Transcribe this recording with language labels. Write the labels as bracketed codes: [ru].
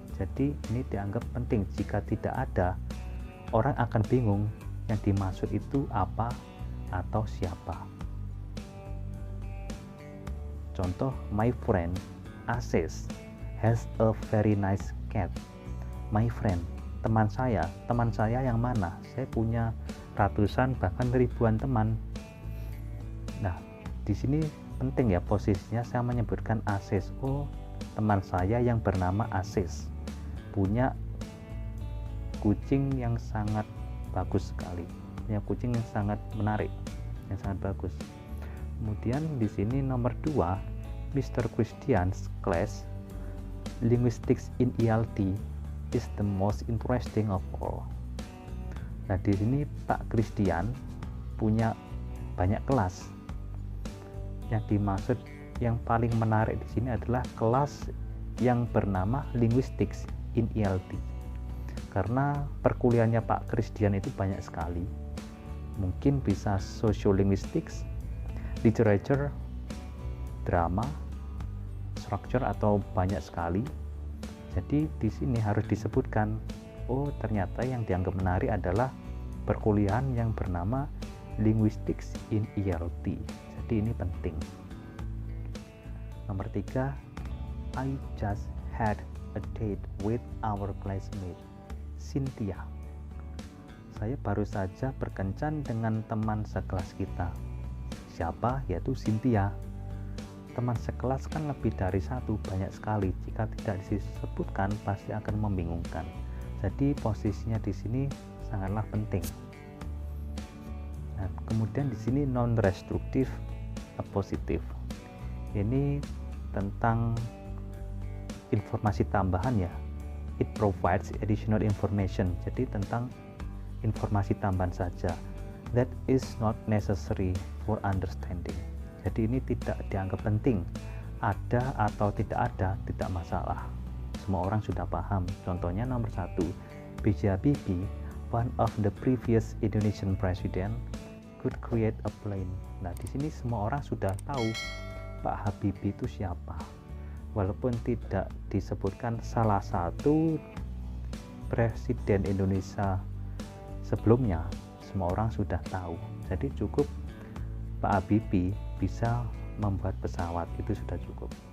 [id] Jadi ini dianggap penting, jika tidak ada orang akan bingung yang dimaksud itu apa atau siapa. [en] Contoh, my friend Aziz has a very nice cat. My friend, [id] teman saya yang mana? Saya punya ratusan bahkan ribuan teman. Nah, di sini penting ya posisinya, saya menyebutkan Aziz. Oh, teman saya yang bernama Aziz punya kucing yang sangat bagus sekali, punya kucing yang sangat menarik, yang sangat bagus. Kemudian di sini nomor 2, Mr. [en] Christian's class linguistics in ELT is the most interesting of all. [id] Nah, di sini Pak Christian punya banyak kelas. Yang dimaksud yang paling menarik di sini adalah kelas yang bernama linguistics in ELT. Karena perkuliahannya Pak Christian itu banyak sekali. Mungkin bisa sociolinguistics, literature, drama, structure, atau banyak sekali. Jadi di sini harus disebutkan, oh ternyata yang dianggap menarik adalah perkuliahan yang bernama linguistics in ELT. Jadi ini penting. Nomor 3, [en] I just had a date with our classmate Cynthia. [id] Saya baru saja berkencan dengan teman sekelas kita. Siapa? Yaitu Cynthia. Teman sekelas kan lebih dari satu, banyak sekali. Jika tidak disebutkan pasti akan membingungkan. Jadi posisinya di sini sangatlah penting. Nah, kemudian di sini non-restrictive appositive. Ini tentang informasi tambahan ya. [en] It provides additional information. [id] Jadi tentang informasi tambahan saja. [en] That is not necessary for understanding. [id] Jadi ini tidak dianggap penting. Ada atau tidak ada, tidak masalah. Semua orang sudah paham. Contohnya nomor 1, B.J. [en] Habibie, one of the previous Indonesian president, could create a plane. [id] Nah, di sini semua orang sudah tahu Pak Habibie itu siapa. Walaupun tidak disebutkan salah satu presiden Indonesia sebelumnya, semua orang sudah tahu. Jadi cukup Pak Habibie bisa membuat pesawat, itu sudah cukup.